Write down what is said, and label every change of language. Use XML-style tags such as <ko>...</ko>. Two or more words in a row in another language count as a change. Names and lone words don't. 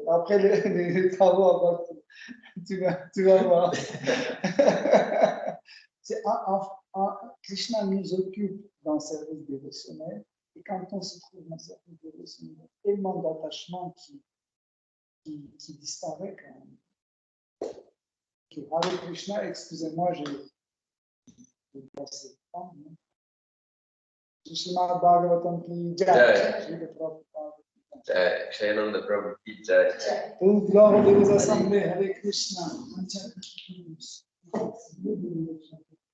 <fr>Après, les travaux à Bhakti, tu vas voir. Krishna nous occupe dans le service dévotionnel. Et quand on se trouve dans le service dévotionnel, il y a tellement d'attachements qui disparaît quand même. Okay. Hare Krishna, excusez-moi, j'ai passé le temps.</fr> <hi>Srimad Bhagavatam ki jai. Jai. Shayananda Prabhu ki jai.</hi> <fr>Tout gloire aux assemblées, Hare Krishna.</fr>